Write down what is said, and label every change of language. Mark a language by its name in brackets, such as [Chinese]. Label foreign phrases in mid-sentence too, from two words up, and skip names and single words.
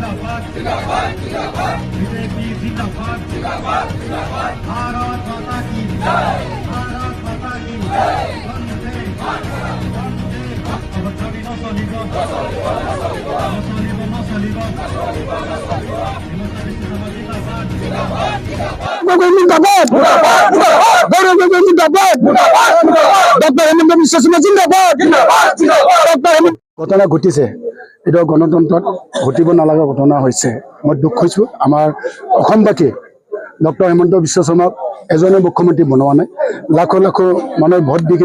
[Hindi] बीजेपी जिंदाबाद भारत माता की भारत माता की वंदे वंदे नसलिब [Assamese] ঘটনা ঘটিছে এটা গণতন্ত্ৰত ঘটিব নালাগা ঘটনা হৈছে মই দুখ হৈছোঁ আমাৰ অসমবাসী ডক্টৰ হিমন্ত বিশ্ব শৰ্মাক এজনে মুখ্যমন্ত্ৰী বনোৱা নাই লাখো লাখো মানুহে ভোট দি